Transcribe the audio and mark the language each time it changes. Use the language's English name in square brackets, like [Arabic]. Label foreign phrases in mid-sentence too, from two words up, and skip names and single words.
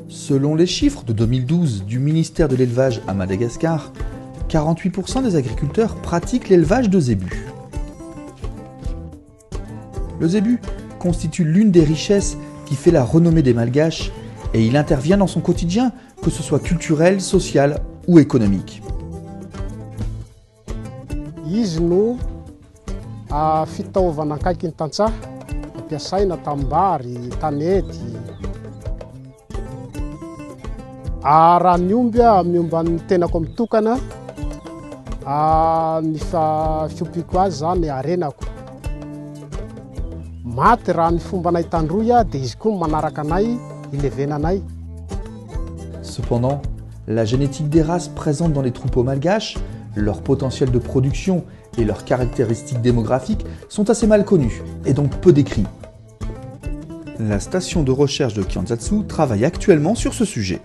[French] Selon les chiffres de 2012 du ministère de l'Élevage à Madagascar, 48% des agriculteurs pratiquent l'élevage de zébus. Le zébu constitue l'une des richesses qui fait la renommée des Malgaches et il intervient dans son quotidien, que ce soit culturel, social ou économique. [Malagasy] Izy no fitaovana akaiky ny tantsaha ampiasaina tambary, tanety. Raha miomba ny tenako mitokana, ny fiompiako azy zany arenako. Maty raha ny fomba anay tandroy dia izy koa manaraka anay, ilevena anay. [French] Cependant, la génétique des races présentes dans les troupeaux malgaches, leur potentiel de production et leurs caractéristiques démographiques sont assez mal connues et donc peu décrits. La station de recherche de Kianzatsu travaille actuellement sur ce sujet.